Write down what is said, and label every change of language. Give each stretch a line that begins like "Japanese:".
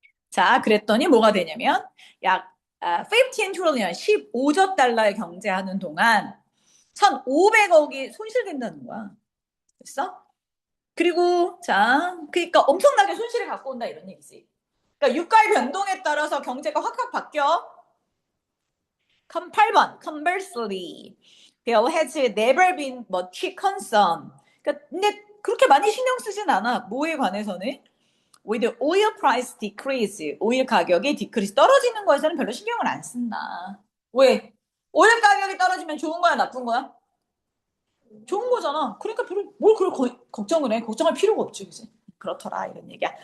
Korean: 자, 그랬더니 뭐가 되냐면 약 15 trillion, 15조 달러의 경제하는 동안 1,500억이 손실된다는 거야. 됐어? 그리고 자, 그러니까 엄청나게 손실을 갖고 온다 이런 얘기지. 그러니까 유가의 변동에 따라서 경제가 확확 바뀌어.
English: 8번, conversely, there has never been much concern.
Korean: 그러니까 근데 그렇게 많이 신경 쓰진 않아. 뭐에 관해서는?
English: with the oil price decrease,
Korean: 오일 가격이 decrease 떨어지는 거에서는 별로 신경을 안 쓴다. 왜? 오일 가격이 떨어지면 좋은 거야, 나쁜 거야? 좋은 거잖아. 그러니까 별로 뭘 그걸 걱정을 해? 걱정할 필요가 없지, 그지? 그렇더라 이런 얘기야.